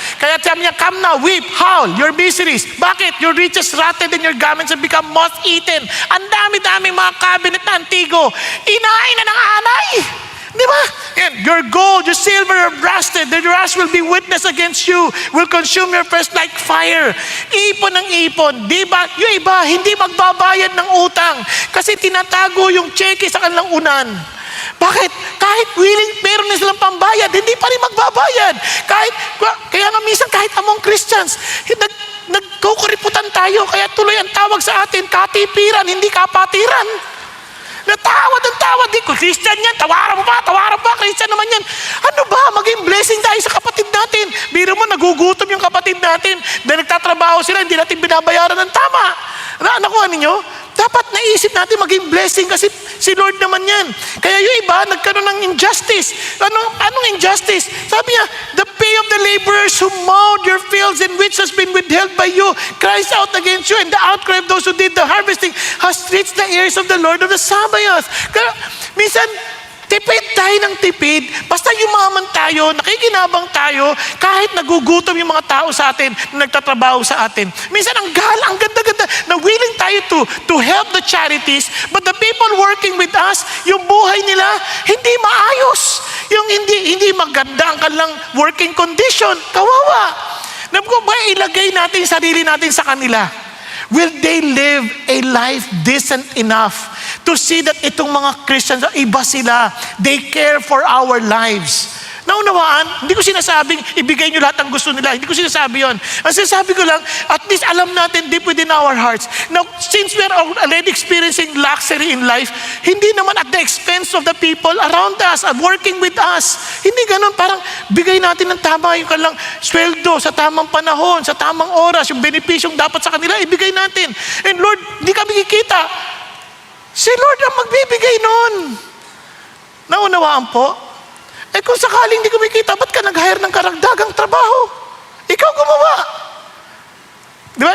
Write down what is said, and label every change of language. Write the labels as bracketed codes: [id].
[tl] Kaya sabi niya, [en] come now, weep, howl, your miseries. [tl] Bakit? [en] Your riches rotted and your garments have become moth-eaten. [tl] Ang dami-daming mga cabinet na antigo. Inain na ng anay. Di ba? [en] Yan, your gold, your silver are rusted. The rust will be witness against you, will consume your flesh like fire. [tl] Ipon ng ipon. Di ba? Yung iba, hindi magbabayad ng utang kasi tinatago yung cheque sa kanilang unan. Bakit? Kahit willing, meron na silang pambayad, hindi pa rin magbabayad. Kaya nga minsan kahit among Christians, nagkukuriputan tayo, kaya tuloy ang tawag sa atin, katipiran, hindi kapatiran. Natawad ang tawad. Di ko, Christian yan, tawaran mo pa, Christian naman yan. Ano ba? Maging blessing tayo sa kapatid natin. Biro mo, nagugutom yung kapatid natin. Dahil nagtatrabaho sila, hindi natin binabayaran ng tama. Nakuha ninyo? Dapat naisip natin maging blessing kasi si Lord naman yan. Kaya yung iba, nagkaroon ng injustice. Anong injustice? Sabi niya, [en] the pay of the laborers who mowed your fields and which has been withheld by you cries out against you, and the outcry of those who did the harvesting has reached the ears of the Lord of the Sabaoth. [tl] Kaya minsan, tipid tayo ng tipid. Basta yumaman tayo, nakikinabang tayo, kahit nagugutom yung mga tao sa atin, na nagtatrabaho sa atin. Minsan ang ganda-ganda, na [en] willing tayo to help the charities, but the people working with us, [tl] yung buhay nila, hindi maayos. Yung hindi maganda ang kanilang working condition. Kawawa. Ilagay natin yung sarili natin sa kanila. [en] Will they live a life decent enough to see that [tl] itong mga Christians, iba sila, [en] they care for our lives? [tl] Naunawaan? Hindi ko sinasabing ibigay nyo lahat ang gusto nila. Hindi ko sinasabi yon. Ang sinasabi ko lang, at least alam natin [en] deep within our hearts. Now, since we are already experiencing luxury in life, [tl] hindi naman [en] at the expense of the people around us and working with us. [tl] Hindi ganun. Parang bigay natin ng tama yung kanilang sweldo sa tamang panahon, sa tamang oras, yung benepisyong dapat sa kanila, ibigay natin. [en] And Lord, [tl] hindi kami kikita. Si Lord ang magbibigay nun. Naunawaan po? Kung sakaling hindi kumikita, ba't ka nag-hire ng karagdagang trabaho? Ikaw gumawa. Di ba?